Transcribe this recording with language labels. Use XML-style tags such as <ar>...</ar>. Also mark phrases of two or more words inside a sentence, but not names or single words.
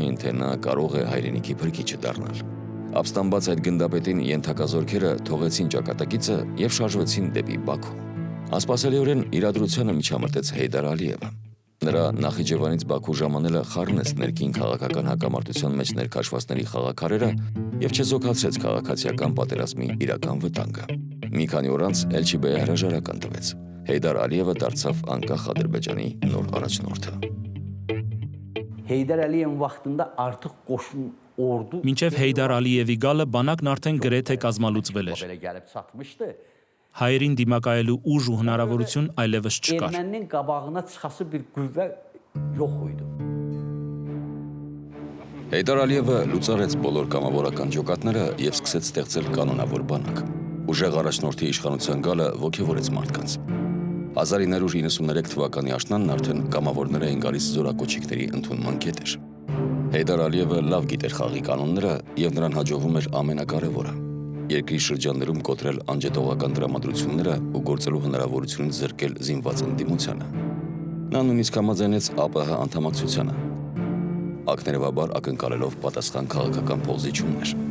<hy>էին, թե նա կարող է հայրենիքի փրկիչը դառնալ։ Ապստամբած այդ գնդապետին ենթակազորքերը թողեցին ճակատագիծը եւ շարժվեցին դեպի Բաքու։ Անսպասելիորեն իրադրությանը միջամտեց Հեյդար Ալիևը։ Նրա Նախիջևանից Բաքու ժամանելը խառնեց ներքին քաղաքական հակամարտության մեջ ներքաշվածների խաղաքարերը եւ չզոքացրեց քաղաքացիական պատերազմի իրական վտանգը։ Մի քանի օր անց Էլչիբեյը հրաժարական տվեց։ Հեյդար Ալիևը դարձավ անկախ Ադրբեջանի նոր առաջնորդը։</hy> <az>Heydar Əliyevin vaxtında artıq qoşun ordu</az> <hy>Մինչև Հեյդար Ալիևի գալը բանակն արդեն գրեթե կազմալուծվել էր։ Հայերին դիմակայելու ուժ ու հնարավորություն այլևս չկար։</hy> <az>Erməninin qabağına çıxası bir qüvvə yox idi։</az> <hy>Հեյդար Ալիևը լուծարեց բոլոր կամավորական ջոկատները եւ սկսեց ստեղծել կանոնավոր բանակ։ Ուժեղ առաջնորդի իշխանության գալը ոգևորեց մարդկանց։ 1993 թվականի աշնանն արդեն կամավորներ էին գալիս զորակոչիկների ընդունման կետեր։ Հեյդար Ալիևը լավ գիտեր խաղի կանոնները եւ նրան հաջողվում էր ամենակարևորը՝ երկրի շրջաններում կոտրել անջետողական դրամատրությունները ու գործելու հնարավորությունից զրկել զինված ընդդիմությանը։ Նա նույնիսկ համաձայնեց ԱՊՀ անդամակցությանը, ակներևաբար ակնկալելով պատասխան քաղաքական փոխզիջումներ։</hy>